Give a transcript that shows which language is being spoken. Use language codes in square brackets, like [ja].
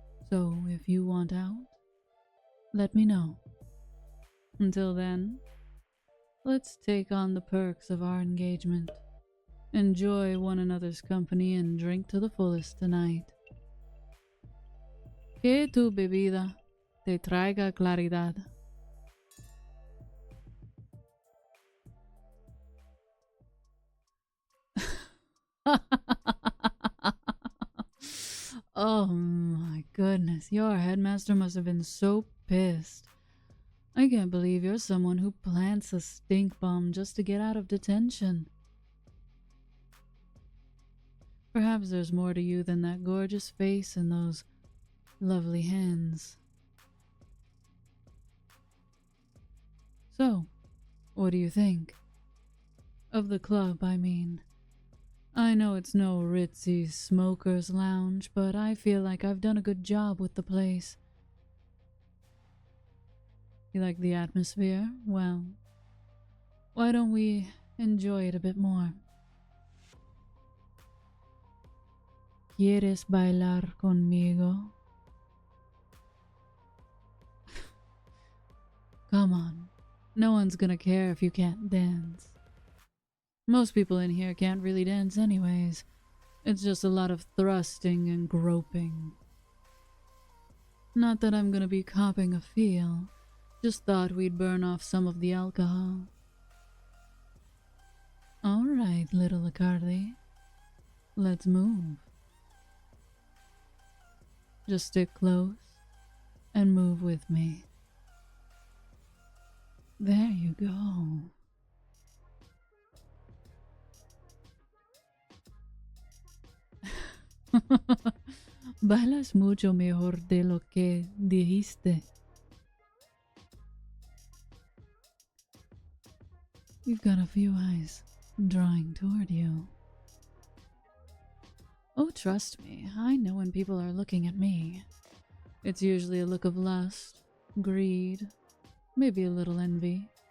[en] So if you want out, let me know. Until then, let's take on the perks of our engagement. Enjoy one another's company and drink to the fullest tonight. [es] Que tu bebida te traiga claridad. [en] Oh my goodness, your headmaster must have been so pissed. I can't believe you're someone who plants a stink bomb just to get out of detention. Perhaps there's more to you than that gorgeous face and those lovely hands. So, what do you think? Of the club, I mean. I know it's no ritzy smoker's lounge, but I feel like I've done a good job with the place. You like the atmosphere? Well, why don't we enjoy it a bit more? [es] ¿Quieres bailar conmigo? [en] Come on. No one's gonna care if you can't dance. Most people in here can't really dance anyways. It's just a lot of thrusting and groping. Not that I'm gonna be copping a feel. Just thought we'd burn off some of the alcohol. Alright, little Icardi. Let's move. Just stick close and move with me. There you go. [es] Bailas mucho mejor de lo que dijiste. [en] You've got a few eyes drawing toward you. Oh, trust me, I know when people are looking at me. It's usually a look of lust, greed, maybe a little envy.